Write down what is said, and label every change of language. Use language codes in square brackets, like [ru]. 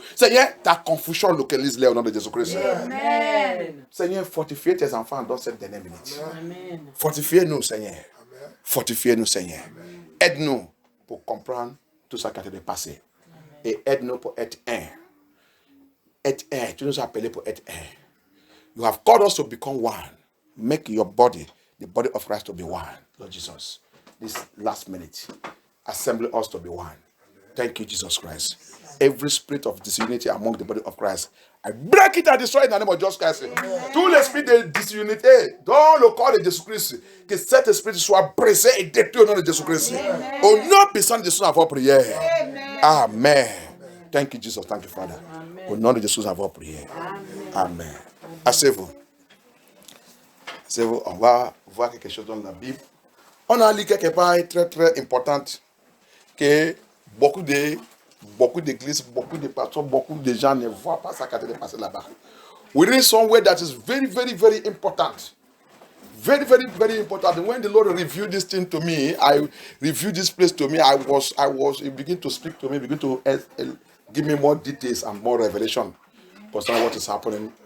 [fr] Seigneur, ta confusion localise-les au nom de Jésus Christ. Amen. Seigneur, fortifie tes enfants dans cette dernière minute. Fortifie-nous, Seigneur. Fortifie-nous, Seigneur. Aide-nous pour comprendre tout ça qui a été passé. Et aide-nous pour être un. Être un. Tu nous as appelés pour être un. [en] You have called us to become one. Make your body, the body of Christ, to be one. Lord Jesus, this last minute, assemble us to be one. Thank you, Jesus Christ. Every spirit of disunity among the body of Christ, I break it and destroy it in the name of Jesus Christ. [fr] Tous les esprits de disunité dans le corps de Jésus-Christ, que cet esprit soit brisé et détruit au nom de Jésus-Christ. Au nom puissant de Jésus, avant prière. Amen. [en] Thank you, Jesus. Thank you, Father. [fr] Au nom de Jésus, avant prière. Amen. Asseyez-vous. Asseyez-vous. On va voir quelque chose dans la Bible. On a lu quelque part très très importante que beaucoup d'églises, beaucoup de pasteurs, beaucoup de gens ne voient pas ça quand il est passé là-bas. [en] We read somewhere that is very, very, very important. Very, very, very important. When the Lord revealed this thing to me, I reviewed this place to me. He began to speak to me, begin to give me more details and more revelation concerning what is happening.